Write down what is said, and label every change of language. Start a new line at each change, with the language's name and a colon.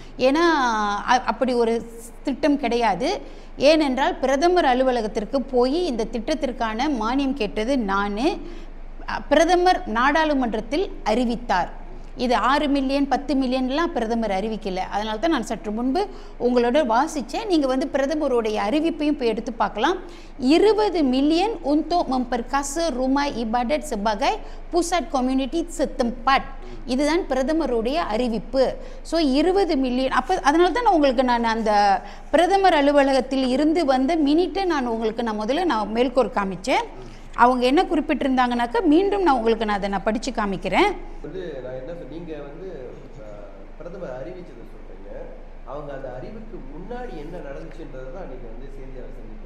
Tamil: ஏன்னா அப்படி ஒரு திட்டம் கிடையாது. ஏனென்றால் பிரதமர் அலுவலகத்திற்கு போய் இந்த திட்டத்திற்கான மானியம் கேட்டது நான். பிரதமர் நாடாளுமன்றத்தில் அறிவித்தார். இது 6 மில்லியன் 10 மில்லியன்லாம் பிரதமர் அறிவிக்கலை. அதனால தான் நான் சற்று முன்பு உங்களோட வாசித்தேன். நீங்கள் வந்து பிரதமருடைய அறிவிப்பையும் போய் எடுத்து பார்க்கலாம்.
Malay: 20 மில்லியன் untuk memperkasa rumah ibadat sebagai pusat community setempat.
Tamil: இதுதான் பிரதமருடைய அறிவிப்பு. So 20 million. அப்போ அதனால தான் நான் அந்த பிரதமர் அலுவலகத்தில் இருந்து வந்த மினிட்டை நான் முதல்ல மேல்கோர் காமிச்சேன். அவங்க என்ன குறிப்பிட்டிருந்தாங்கனாக்கா, மீண்டும் நான் அதை படித்து காமிக்கிறேன். நீங்கள் வந்து பிரதமர் அறிவிச்சதை சொல்றீங்க, அவங்க அந்த அறிவுக்கு முன்னாடி என்ன நடந்துச்சுன்றது தான் நீங்கள் வந்து செய்தியாளர்